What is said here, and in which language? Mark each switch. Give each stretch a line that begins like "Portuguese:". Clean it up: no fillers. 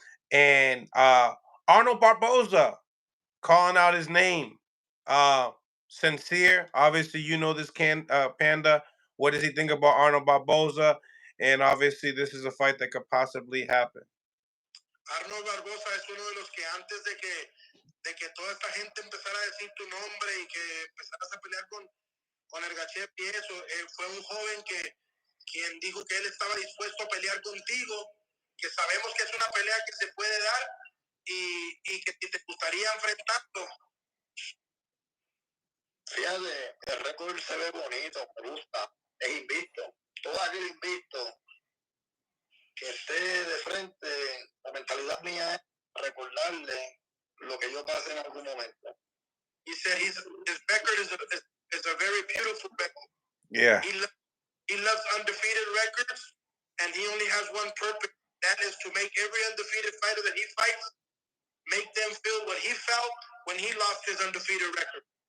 English: And Arnold Barboza calling out his name. Sincere, obviously you know this Panda. What does he think about Arnold Barboza? And obviously this is a fight that could possibly happen.
Spanish: Arnold Barboza es uno de los que antes de que toda esta gente empezara a decir tu nombre y que empezaras a pelear con el Gachep y eso, fue un joven quien dijo que él estaba dispuesto a pelear contigo, que sabemos que es una pelea que se puede dar y que te gustaría enfrentarlo. Fíjate, el récord se ve bonito, me gusta, es invicto. Todo aquel invicto que esté de frente, la mentalidad mía es recordarle lo que yo pasé en algún momento.
English: He said his record is a very beautiful record. Yeah. He loves undefeated records, and he only has one purpose. That is to make every undefeated fighter that he fights, make them feel what he felt when he lost his undefeated record.